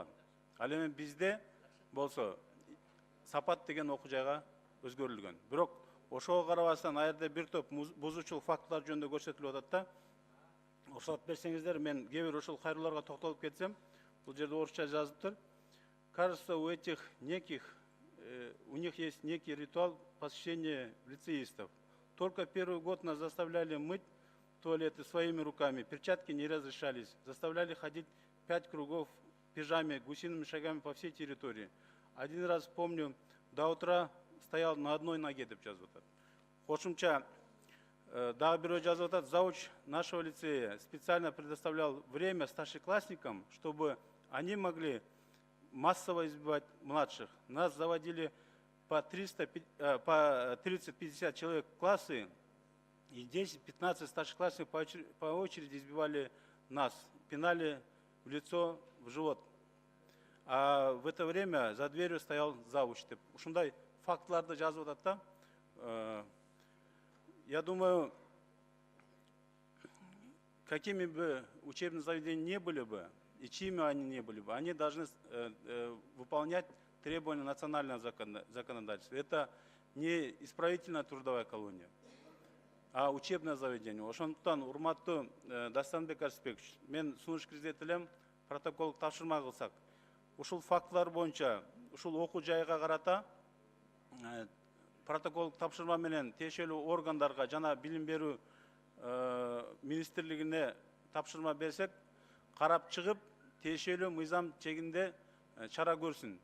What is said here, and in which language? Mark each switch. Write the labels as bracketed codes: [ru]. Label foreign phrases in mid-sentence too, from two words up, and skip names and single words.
[ky] Ал эми бизде болсо Сапат деген окуу жайга өзгөрүлгөн. Бирок ошого карабастан ал жерде бир топ бузуучулук фактылар жөнүндө көрсөтүлүп атат да. Уруксат берсеңиздер, мен кээ бир ошол кайрылууларга токтолуп кетсем, бул жерде орусча жазыптыр. [ru] Кажется, у них есть некий ритуал посещения лицеистов. Только первый год нас заставляли мыть туалеты своими руками, перчатки не разрешались, заставляли ходить 5 кругов в пижаме, гусиными шагами по всей территории. Один раз помню, до утра стоял на одной ноге, [ky] деп жазып атат. Кошумча дагы бирөө жазып атат: [ru] зауч нашего лицея специально предоставлял время старшеклассникам, чтобы они могли массово избивать младших. Нас заводили по 30-50 человек в классы, и 10-15 старшеклассников по очереди избивали нас, пинали в лицо, в живот. А в это время за дверью стоял завуч. [ky] Ушундай фактыларды жазып атат да. [ru] Я думаю, какими бы учебные заведения не были бы, и чьими они не были бы, они должны выполнять требования национального законодательства. Это не исправительная трудовая колония, а учебное заведение. [ky] Ошондуктан, урматтуу Дастанбек Арсбекович, мен сунуш киргизет элем, протоколдук тапшырма кылсак. Ушул фактылар боюнча, ушул окуу жайга карата протоколдук тапшырма менен тиешелүү органдарга жана билим берүү министрлигине тапшырма берсек, карап чыгып, тиешелүү мыйзам чегинде чара көрсүн.